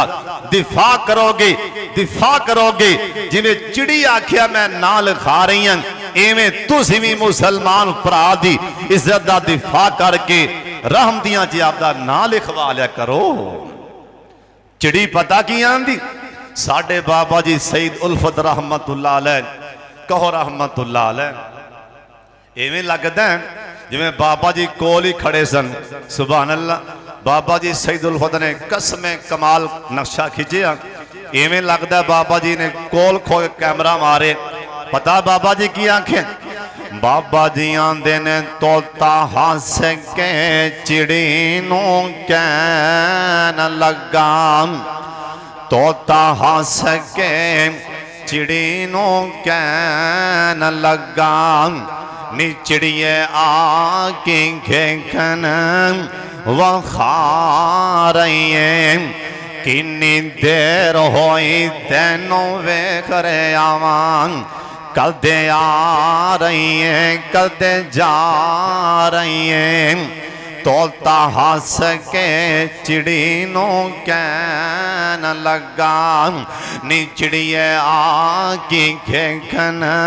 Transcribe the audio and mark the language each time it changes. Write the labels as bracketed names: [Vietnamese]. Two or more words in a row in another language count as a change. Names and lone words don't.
[Punjabi] دفاع کرو گے جویں چڑی آکھیا میں نہ لکھا رہی ہوں، ایویں تسیں بھی مسلمان بھرا دی عزت دا دفاع کر کے رحمدیاں چ آپدا نہ لکھوا لیا کرو. چڑی پتہ کی آندی، ساڈے بابا جی سعید الفت [Arabic] رحمة الله عليه, [Punjabi] کہو [Arabic] رحمة الله عليه. [Punjabi] ایویں لگدا جویں بابا جی کول ہی کھڑے سن. [Arabic] سبحان الله. [Punjabi] بابا جی سعید الفت نے قسمے کمال نقشہ کھچیا، ایویں لگدا بابا جی نے کول کھو کے کیمرہ مارے. پتہ بابا جی کی آکھن، بابا جی آندے نیں طوطا ہس کے چڑی نوں کہن لگا، طوطا ہس کے چڑی نوں کہن لگا, तोता हंस के चिड़ी नू कहन लगा, نی چڑیے آ کے کھن وکھا رہی ہیں کنی دیر ہوئی تینوں ویکھ رہے آواں کل دے آ رہی ہیں کل دے جا رہی ہیں توتا ہس کے چڑی نو کہن لگا نی چڑیے آ کی کھن